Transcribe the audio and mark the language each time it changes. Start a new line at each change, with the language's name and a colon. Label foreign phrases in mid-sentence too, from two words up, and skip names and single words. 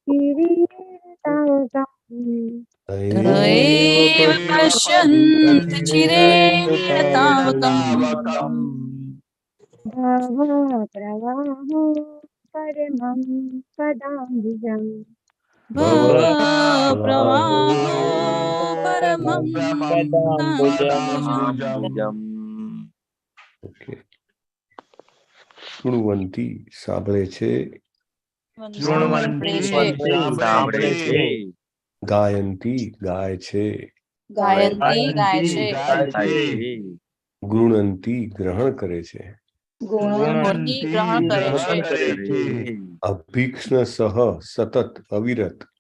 Sanskrit: चिरेण तावकम् भव प्रवाहो परमं पदाम्बुजम् प्रवाहो परमं पदाम्बुजम्
Gujarati: શૃણવંતી સાંભળે છે ગાયંતી ગાય છે ગૃણંતી ગ્રહણ કરે છે અભિક્ષણ સહ સતત અવિરત